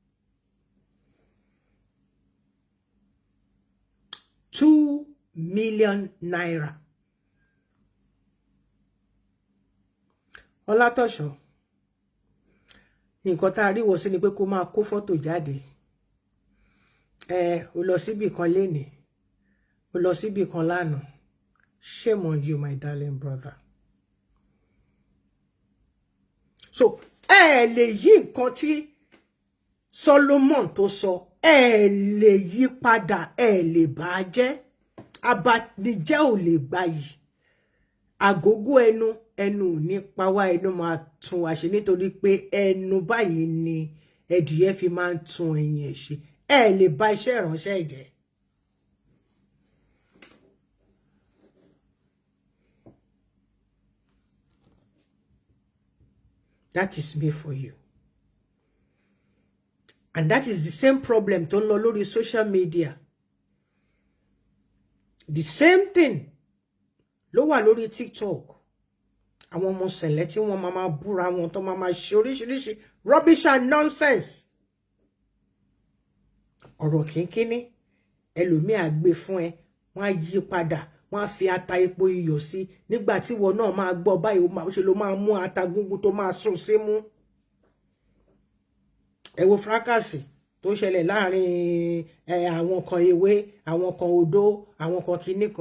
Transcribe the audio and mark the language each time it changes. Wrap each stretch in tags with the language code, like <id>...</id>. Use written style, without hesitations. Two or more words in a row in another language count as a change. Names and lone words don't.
<en>2 million naira.</en> <yo>Ọlátọ̀ṣọ́, nǹkan tá a rí wọ sí ni pé kó máa kó fọ́tò jáde. Ó lọ síbì kan lénìí, ó lọ síbì kan lánàá.</yo> <en>Shame on you, my darling brother.</en> <yo>So lè yí nǹkan tí Solomon tó sọ, lè yí padà, lè bà á jẹ́. Abanijẹ́ ò lè gbayì. Àgógó ẹnu ò ní pa wá, ẹnu máa tún wá ṣe nítorí pé ẹnu báyìí ni ẹdìyẹ fi máa ń tún ẹyin ẹ̀ ṣe. Lè bà iṣẹ́ ìránṣẹ́ jẹ́.</yo> <en>That is me for you. And that is the same problem</en> <yo>tó ń lọ lórí</yo> <en>social media. The same thing</en> <yo>ló wà lórí</yo> <en>TikTok.</en> <yo>Àwọn ọmọ sẹ̀lẹ̀ tí wọ́n máa búra wọn tó máa ṣe oríṣiríṣi</yo> <en>rubbish and nonsense.</en> <yo>Ọ̀rọ̀ kínkínní ẹlòmíì á gbé fún ẹ, wọ́n á yí padà, wọ́n á fi ata epo iyọ̀ sí, nígbà tí ìwọ náà máa gbọ́ báyìí ṣe ló máa mú ata gúngún tó máa sùn símú. Ẹ wo fracasi tó ṣẹlẹ̀ láàrin àwọn kan ewé, àwọn kan odó, àwọn kan kinní kan.</yo>